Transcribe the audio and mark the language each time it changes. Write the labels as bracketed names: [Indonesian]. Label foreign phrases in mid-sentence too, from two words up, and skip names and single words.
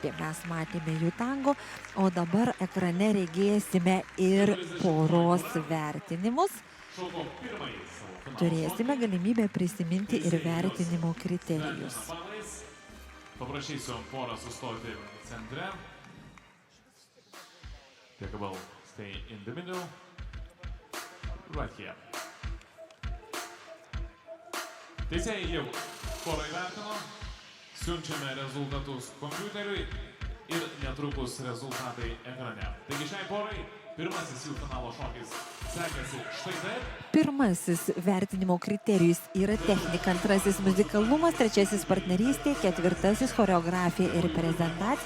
[Lithuanian] Mes matėme jų tango, o dabar ekrane regėsime ir poros vertinimus. Turėsime galimybę prisiminti ir vertinimo kriterijus. Paprašysiu porą sustoti centre. [English] Take a ball, stay in the middle. Right here. [Lithuanian] Teisėjai jau porą įvertino. Siunčiame rezultatus kompiuteriui ir netrukus rezultatai ekrane. Taigi šiai porai pirmasis jų finalo šokis sekėsi štai taip. Pirmasis vertinimo kriterijus yra technika, antrasis muzikalumas, trečiasis partnerystė, ketvirtasis choreografija ir prezentacija.